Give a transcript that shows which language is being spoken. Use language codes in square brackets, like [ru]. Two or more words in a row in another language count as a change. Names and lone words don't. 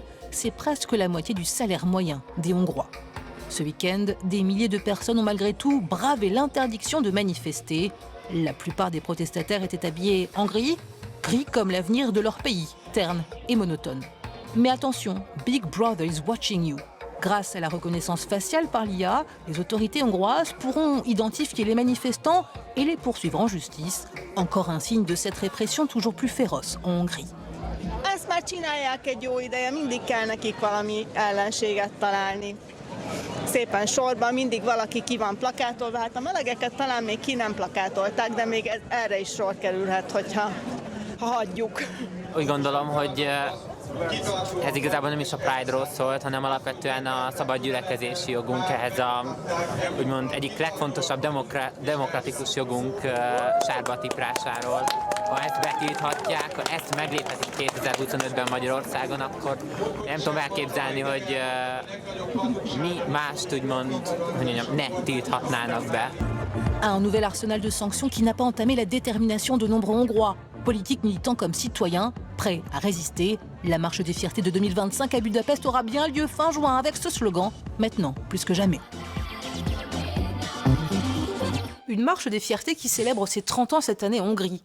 [fr] C'est presque la moitié du salaire moyen des Hongrois. Ce week-end, des milliers de personnes ont malgré tout bravé l'interdiction de manifester. La plupart des protestataires étaient habillés en gris comme l'avenir de leur pays, terne et monotone. Mais attention, [en] Big Brother is watching you. [fr] Grâce à la reconnaissance faciale par l'IA, les autorités hongroises pourront identifier les manifestants et les poursuivre en justice. Encore un signe de cette répression toujours plus féroce en Hongrie. [hu] Ezt már csinálják egy jó ideje, mindig kell nekik valami ellenséget találni. Szépen sorban mindig valaki ki van plakátolva, hát a melegeket talán még ki nem plakátolták, de még erre is sor kerülhet, hogyha hagyjuk. Úgy gondolom, hogy ez igazából nem is a Pride-ról szólt, hanem alapvetően a szabad gyülekezési jogunk, ehhez a úgymond egyik legfontosabb demokratikus jogunk sárba tiprásáról. Ha ezt betilthatják, ha ezt megléphetik 2025-ben Magyarországon, akkor nem tudom elképzelni, hogy mi mást úgymond, ne tilthatnának be. [fr] Un nouvel arsenal de sanctions qui n'a pas entamé la détermination de nombreux Hongrois, politiques, militants comme citoyens, prêts à résister. La marche des fiertés de 2025 à Budapest aura bien lieu fin juin avec ce slogan « Maintenant, plus que jamais ». Une marche des fiertés qui célèbre ses 30 ans cette année en Hongrie.